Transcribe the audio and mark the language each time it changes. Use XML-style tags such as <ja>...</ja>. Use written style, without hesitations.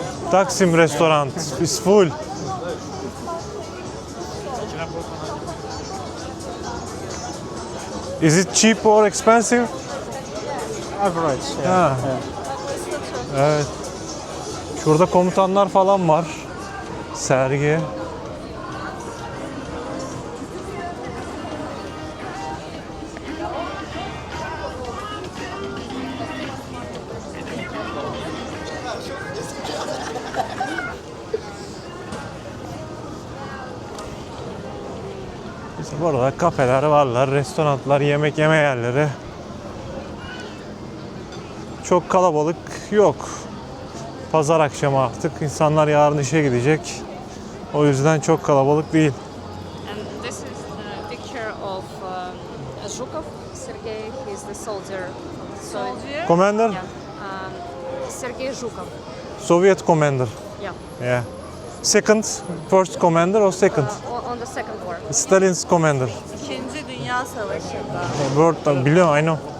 <en>Taksim restaurant is full. Is it cheap or expensive? Average.</en> <tr>Ha. Evet. Şurada komutanlar falan var. Sergi. Burada kafeler varlar, restoranlar, yemek yeme yerleri. Çok kalabalık yok. Pazar akşamı artık. İnsanlar yarın işe gidecek. O yüzden çok kalabalık değil.</tr> <en>And this is the picture of Zhukov Sergei. He's the soldier. Soldier? Commander? Yeah. Sergei Zhukov. Soviet commander. Yeah. Yeah. Second, first commander or second? On the second war. Stalin's commander.</en> <tr>İkinci Dünya Savaşı'nda.</tr> <en>Word,</en> <tr>biliyorum,</tr> <en>I know.</en>